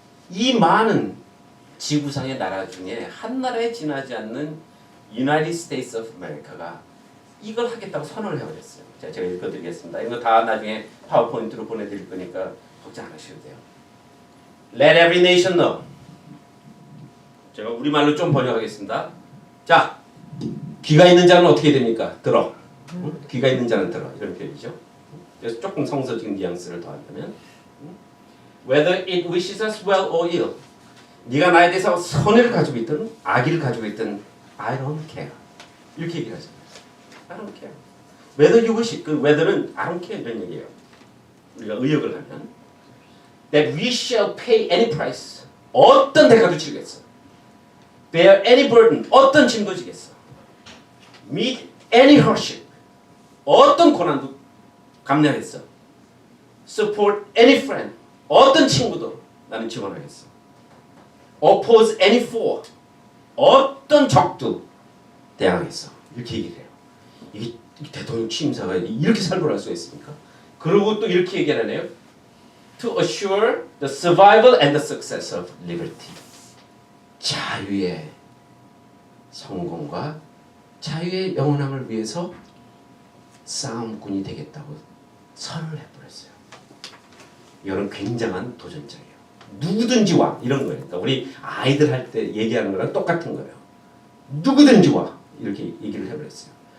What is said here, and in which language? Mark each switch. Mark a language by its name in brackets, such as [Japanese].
[Korean] 이 많은 지구상의 나라 중에 한 나라에 지나지 않는 United States of America가 이걸 하겠다고 선언을 해버렸어요. 자, 제가 읽어드리겠습니다. 이거 다 나중에 파워포인트로 보내드릴 거니까 걱정 안 하셔도 돼요. [English] Let every nation know. [Korean] 제가 우리말로 좀 번역하겠습니다. 자, 귀가 있는 자는 어떻게 됩니까? 들어. 귀가 있는 자는 들어. 이런 표현이죠. 그래서 조금 성서적인 뉘앙스를 더한다면 [English] Whether it wishes us well or ill. [Korean] 네가 나에 대해서 선의를 가지고 있든 악의를 가지고 있든 [English] I don't care. [Korean] 이렇게 얘기를 하잖아요. [English] I don't care. Whether you wish it. [Korean] 그 whether는 [English] I don't care [Korean] 이런 얘기예요. 우리가 의역을 하면 [English] That we shall pay any price. [Korean] 어떤 대가도 치르겠어. [English] Bear any burden. [Korean] 어떤 짐도 지겠어. [English] Meet any hardship. [Korean] 어떤 고난도 감내하겠어. [English] Support any friend. [Korean] 어떤 친구도 나는 지원하겠어. [English] Oppose any foe. [Korean] 어떤 적도 대항하겠어. 이렇게 얘기를 해요. 이게 대통령 취임사가 이렇게 살벌할 수가 있습니까? 그리고 또 이렇게 얘기하네요. [English] To assure the survival and the success of liberty. [Korean] 자유의 성공과 자유의 영원함을 위해서 싸움꾼이 되겠다고 선을 해버렸어요. 이건 굉장한 도전장이에요. 누구든지 와 이런 거예요. 그러니까 우리 아이들 할 때 얘기하는 거랑 똑같은 거예요. 누구든지 와 이렇게 얘기를 해버렸어요.